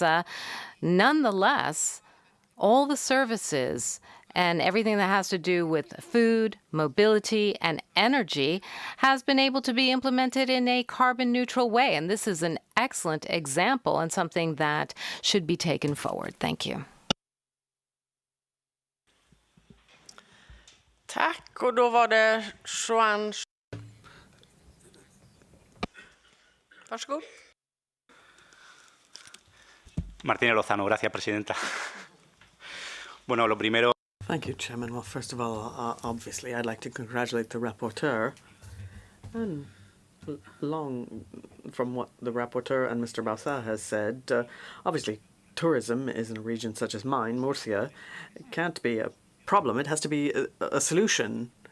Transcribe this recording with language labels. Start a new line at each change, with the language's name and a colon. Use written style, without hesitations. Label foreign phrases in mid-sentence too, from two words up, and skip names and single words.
English: Nonetheless, all the services and everything that has to do with food, mobility, and energy has been able to be implemented in a carbon neutral way. And this is an excellent example and something that should be taken forward. Thank you.
Swedish: Tack, och då var det Juan. Varsågod.
Spanish: Martínez Lozano, gracias, presidenta. Bueno, lo primero.
English: Thank you, Chairman. Well, first of all, obviously, I'd like to congratulate the rapporteur. And along from what the rapporteur and Mr. Balsa has said, obviously, tourism is in a region such as mine, Murcia. It can't be a problem. It has to be a solution.